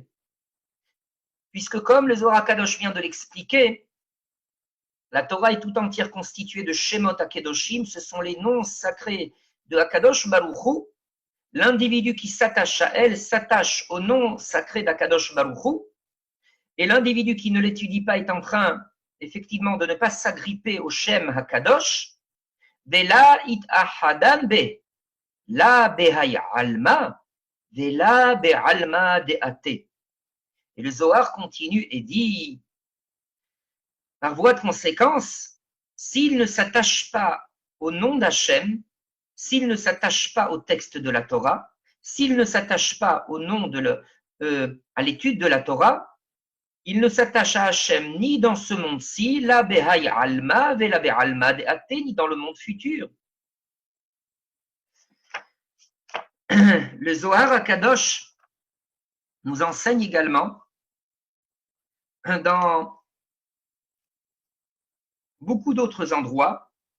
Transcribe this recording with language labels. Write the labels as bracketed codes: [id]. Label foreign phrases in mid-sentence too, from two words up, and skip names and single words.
[fr] Puisque comme le Zohar HaKadosh vient de l'expliquer, la Torah est tout entière constituée de [he] שמות הקדושים, [fr] ce sont les noms sacrés de [he] הקדוש ברוך הוא. [fr] L'individu qui s'attache à elle s'attache au nom sacré d' [he] הקדוש ברוך הוא, [fr] et l'individu qui ne l'étudie pas est en train, effectivement, de ne pas s'agripper au [he] שם הקדוש, [arc] ולא אית אחדן ביה, לא בהאי עלמא, ולא בעלמא דאתי. [fr] Et le Zohar continue et dit, par voie de conséquence, s'il ne s'attache pas au nom d'Hachem, s'il ne s'attache pas au texte de la Torah, s'il ne s'attache pas au nom à l'étude de la Torah, il ne s'attache à Hachem ni dans ce monde-ci, [arc] לא בהאי עלמא, ולא בעלמא דאתי, [fr] ni dans le monde futur. Le Zohar HaKadosh nous enseigne également dans beaucoup d'autres endroits